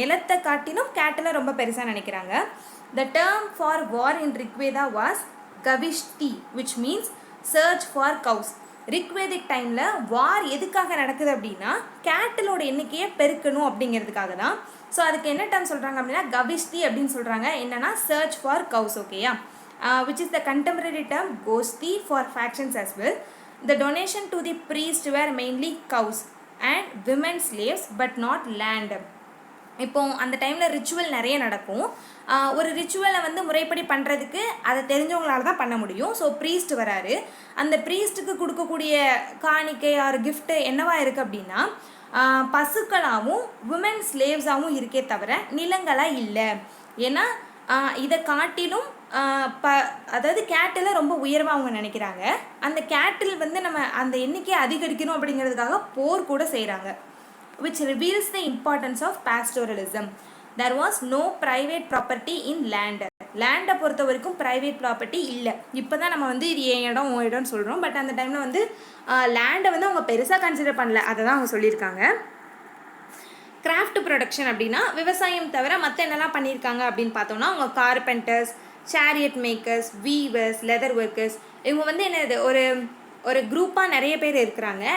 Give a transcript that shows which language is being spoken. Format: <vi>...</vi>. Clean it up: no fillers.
<ta>நிலத்தை காட்டிலும் கேட்டிலை ரொம்ப பெருசாக நினைக்கிறாங்க.</ta> <en>The term for war in Rigveda was gavishti, which means search for cows.</en> <ta>Rigvedic டைமில் வார் எதுக்காக நடக்குது அப்படின்னா கேட்டிலோட எண்ணிக்கையை பெருக்கணும் அப்படிங்கிறதுக்காக தான். ஸோ அதுக்கு என்ன டேர்ம் சொல்கிறாங்க அப்படின்னா கவிஷ்டி அப்படின்னு சொல்கிறாங்க. என்னென்னா</ta> <en>Search for cows.</en> <ta>ஓகேயா?</ta> <en>Which is the contemporary term goshti for factions as well. The donation to the priest were mainly cows and women slaves but not land.</en> <ta>இப்போ அந்த டைமில் ரிச்சுவல் நிறைய நடக்கும். ஒரு ரிச்சுவலை வந்து முறைப்படி பண்ணுறதுக்கு அதை தெரிஞ்சவங்களால தான் பண்ண முடியும். ஸோ ப்ரீஸ்ட் வராரு. அந்த ப்ரீஸ்ட்டுக்கு கொடுக்கக்கூடிய காணிக்கை ஆர் கிஃப்ட்டு என்னவாக இருக்குது அப்படின்னா பசுக்களாகவும் உமன் ஸ்லேவ்ஸாகவும் இருக்கே தவிர நிலங்களாக இல்லை. ஏன்னா இதை காட்டிலும் அதாவது கேட்டில் ரொம்ப உயர்வாக அவங்க நினைக்கிறாங்க. அந்த கேட்டில் வந்து நம்ம அந்த எண்ணிக்கையை அதிகரிக்கணும் அப்படிங்கிறதுக்காக போர் கூட செய்கிறாங்க.</ta> <en>which reveals the importance of pastoralism. There was no private property in land.</en> <ta>லேண்டை பொறுத்த வரைக்கும் ப்ரைவேட் ப்ராப்பர்ட்டி இல்லை. இப்போ தான் நம்ம வந்து இது என் இடம் உன் இடம்னு சொல்கிறோம். பட் அந்த டைமில் வந்து லேண்டை வந்து அவங்க பெருசாக கன்சிடர் பண்ணல. அதை தான் அவங்க சொல்லியிருக்காங்க. கிராஃப்ட் ப்ரொடக்ஷன் அப்படின்னா விவசாயம் தவிர மற்ற என்னெல்லாம் பண்ணியிருக்காங்க அப்படின்னு பார்த்தோம்னா அவங்க carpenters, chariot makers, viewers, leather workers, இவங்க வந்து என்னது ஒரு குரூப்பாக நிறைய பேர் இருக்கிறாங்க.</ta>